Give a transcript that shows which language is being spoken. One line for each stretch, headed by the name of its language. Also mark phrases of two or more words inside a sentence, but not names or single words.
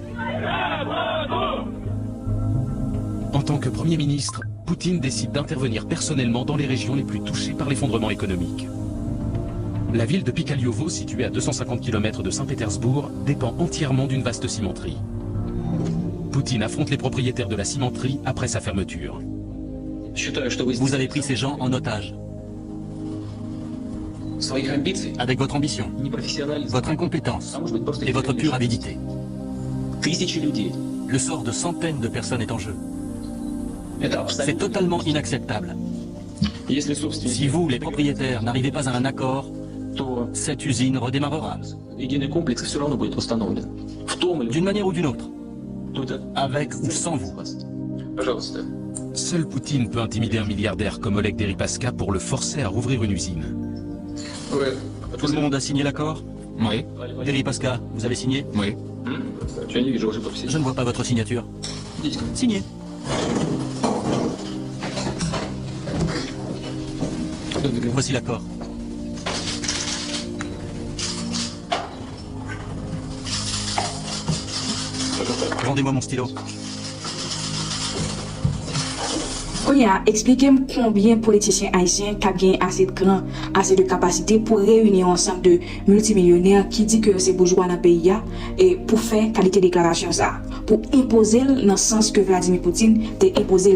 French: En tant que Premier ministre, Poutine décide d'intervenir personnellement dans les régions les plus touchées par l'effondrement économique. La ville de Pikaliovo, située à 250 km de Saint-Pétersbourg, dépend entièrement d'une vaste cimenterie. Poutine affronte les propriétaires de la cimenterie après sa fermeture.
Russian: считаю, что вы
French: Vous avez pris ces gens en otage,
Russian: своих амбиций,
French: avec votre ambition,
Russian: непрофессионализм,
French: votre incompétence
Russian: а может быть просто
French: et votre pure avidité.
Russian: тысячи людей.
French: Le sort de centaines de personnes est en jeu.
Russian: Это
French: C'est
Russian: абсолютно.
French: totalement inacceptable.
Russian: Если
French: Si
Russian: собственники,
French: vous, les propriétaires, n'arrivez pas à un accord,
Russian: то
French: cette usine redémarrera,
Russian: единый комплекс все равно будет восстановлен. В том или
French: d'une manière ou d'une autre,
Russian: то это
French: avec ou sans vous.
Russian: Пожалуйста.
French: Seul Poutine peut intimider un milliardaire comme Oleg Deripaska pour le forcer à rouvrir une usine. Tout le monde a signé l'accord? Oui. Deripaska, vous avez signé? Oui.
Russian: Я не вижу вашей подписи.
French: Je ne vois pas votre signature.
Russian: Идите ко мне.
French: Signé. Voici l'accord. Rendez-moi mon stylo. Konya, expliquez-moi combien de politiciens haïtiens qui ont assez de grand, assez de capacité pour réunir ensemble de multimillionnaires qui disent que c'est bourgeois dans le pays et pour faire qualité de déclaration ça, pour imposer dans le sens que Vladimir Poutine t'a imposé.